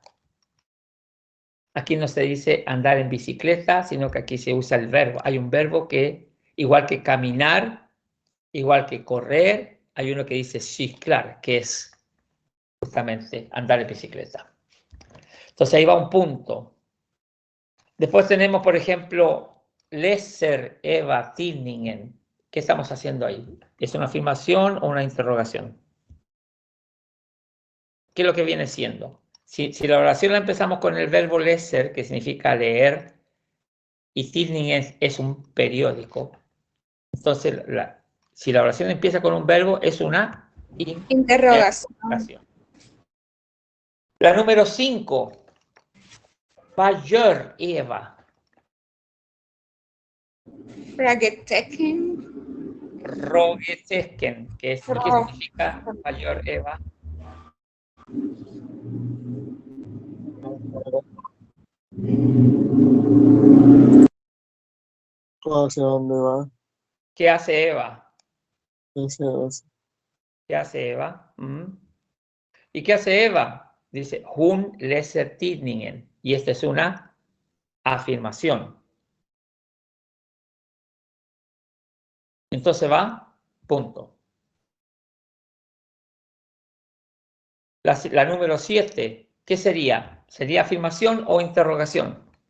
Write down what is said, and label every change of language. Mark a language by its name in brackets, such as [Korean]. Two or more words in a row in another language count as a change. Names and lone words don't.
[Spanish] Aquí no se dice andar en bicicleta, sino que aquí se usa el verbo. Hay un verbo que, igual que caminar, igual que correr, hay uno que dice cyklar, que es justamente andar en bicicleta. Entonces ahí va un punto. Después tenemos, por ejemplo, [Swedish] läser Eva tidningen. [Spanish] ¿Qué estamos haciendo ahí? ¿Es una afirmación o una interrogación? ¿Qué es lo que viene siendo? Si la oración la empezamos con el verbo läser, que significa leer, y tidningen es un periódico, entonces si la oración empieza con un verbo, es una Interrogación. La número 5. [Swedish] Vad gör Eva? Frageteken. Frågetecken, [Spanish] ¿qué significa [Swedish] vad gör Eva? [Spanish] ¿Hacia dónde va? ¿Qué hace Eva? Hacia- ¿Qué hace Eva? ¿Y qué hace Eva? Dice, [Swedish] hon läser tidningen. [Spanish] Y esta es una afirmación. Entonces va, punto. La número 7, ¿qué sería? ¿Sería afirmación o interrogación?